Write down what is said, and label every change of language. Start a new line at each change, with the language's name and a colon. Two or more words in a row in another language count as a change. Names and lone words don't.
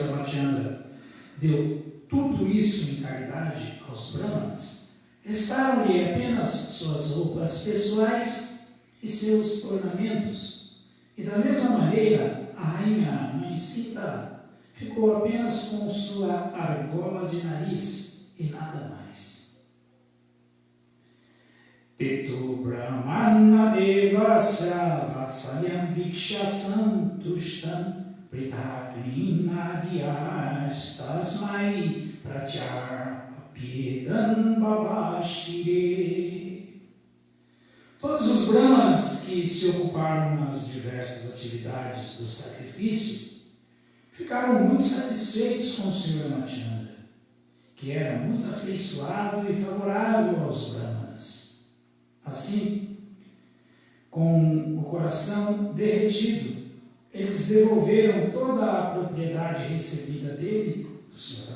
Portuguese: Ramachandra deu tudo isso em caridade aos brahmanas, restaram-lhe apenas suas roupas pessoais e seus ornamentos. E da mesma maneira, a rainha Mãe Sita ficou apenas com sua argola de nariz e nada mais.
Sanskrit: Tetu Brahmana Devasya Vatsalyam Viksha Santushtam Prithaklina Dhyas Tasmai Prachar Piedan Babashire.
Portuguese: Todos os brahmanas que se ocuparam nas diversas atividades do sacrifício ficaram muito satisfeitos com o Sr. Ramachandra, que era muito afeiçoado e favorável aos brahmanas. Assim, com o coração derretido, eles devolveram toda a propriedade recebida dele, do Sr.